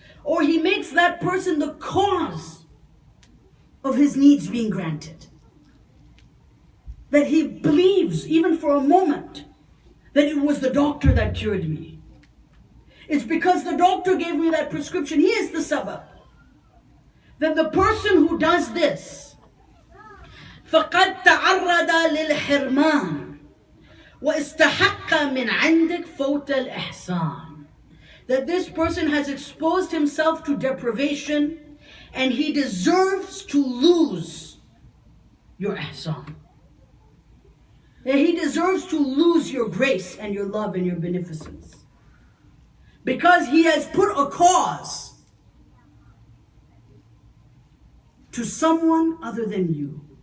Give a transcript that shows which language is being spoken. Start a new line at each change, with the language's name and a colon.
English: Or he makes that person the cause of his needs being granted. That he believes, even for a moment, that it was the doctor that cured me. It's because the doctor gave me that prescription. He is the sabab. That the person who does this,
Arabic: فَقَدْ تَعَرَّضَ لِلْحِرْمَانِ وَإِسْتَحَقَّ مِنْ عِنْدِكَ فَوْتَ الْإِحْسَانِ.
English: That this person has exposed himself to deprivation and he deserves to lose your ihsan. that he deserves to lose your grace and your love and your beneficence. Because he has put a cause to someone other than you.